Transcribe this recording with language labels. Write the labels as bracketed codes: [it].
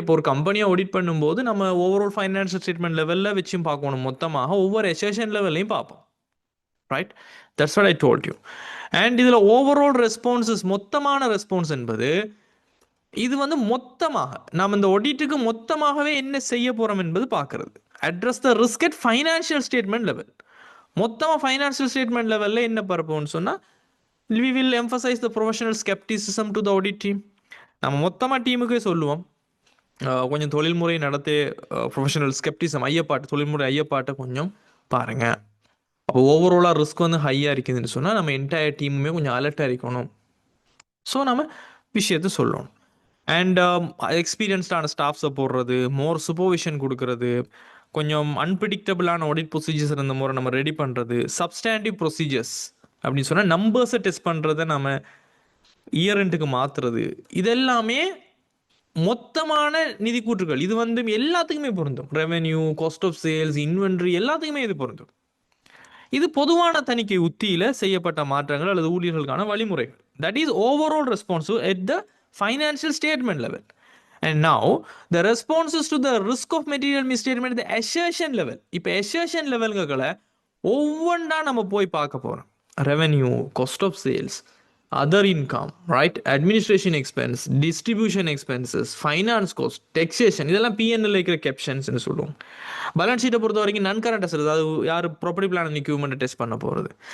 [ta] இப்போ ஒரு கம்பெனியை ஆடிட் பண்ணும்போது நம்ம ஓவரால் ஃபைனான்ஷியல் ஸ்டேட்மெண்ட் லெவலில் வச்சும் பார்க்கணும், மொத்தமாக ஒவ்வொரு எசேஷன் லெவல்லையும் பார்ப்போம், right? [en] That's what I told you. [ta] And இதில் ஓவரால் ரெஸ்பான்சஸ், மொத்தமான ரெஸ்பான்ஸ் என்பது இது வந்து மொத்தமாக நாம் இந்த ஆடிட்டுக்கு மொத்தமாகவே என்ன செய்ய போகிறோம் என்பது பார்க்குறது. [en] Address the risk at financial statement level. [ta] மொத்தமாக ஃபைனான்ஷியல் ஸ்டேட்மெண்ட் லெவலில் என்ன பார்ப்போம்னு சொன்னால், [en] we will emphasize the professional skepticism to the audit team. [ta] நம்ம மொத்தமாக டீமுக்கே சொல்லுவோம், கொஞ்சம் தொழில்முறை நடத்தி ப்ரொஃபஷனல் ஸ்கெப்டிசம், ஐயப்பாட்டு, தொழில்முறை ஐயப்பாட்டை கொஞ்சம் பாருங்கள். அப்போ ஓவராலாக ரிஸ்க் வந்து ஹையாக இருக்குதுன்னு சொன்னால் நம்ம என்டையர் டீமுமே கொஞ்சம் அலர்ட்டாக இருக்கணும். ஸோ நம்ம விஷயத்தை சொல்லணும். அண்ட் எக்ஸ்பீரியன்ஸ்டான ஸ்டாஃப்ஸை போடுறது, மோர் சூப்பர்விஷன் கொடுக்கறது, கொஞ்சம் அன்பிரிடிக்டபிளான ஆடிட் ப்ரொசீஜர்ஸ் இருந்த முறை நம்ம ரெடி பண்ணுறது, சப்ஸ்டாண்டிவ் ப்ரொசீஜர்ஸ் அப்படின்னு சொன்னால் நம்பர்ஸை டெஸ்ட் பண்ணுறதை நம்ம இயர் எண்டுக்கு மாற்றுறது, இதெல்லாமே மொத்தமான நிதி கூற்றுகள். இது வந்து எல்லாத்துக்குமே பொருந்தும். Revenue, cost of sales, inventory, எல்லாத்துக்குமே இது பொருந்தும். இது பொதுவான தணிக்கை உத்தியில் செய்யப்பட்ட மாற்றங்கள் அல்லது ஊழியர்களுக்கான வழிமுறைகள். [en] That is overall responsive at the financial statement level. And now the responses to the risk of material misstatement at the assertion level. [ta] இப்போ assertion levelங்களை ஒவ்வொன்றா நம்ம போய் பார்க்க போகிறோம். [en] revenue, cost of sales, other income, right, administration expense, distribution expenses, finance cost, taxation, [ta] இதெல்லாம் PNL இருக்கிற கேப்ஷன்ஸ்னு சொல்லுவோம். Balance ஷீட்டை பொறுத்த வரைக்கும் நான் கரண்ட் அசட்ஸ், அது யார் ப்ராப்பர்ட்டி பிளான் அண்ட் எக்யூப்மெண்ட்டை டெஸ்ட் பண்ண போகிறது.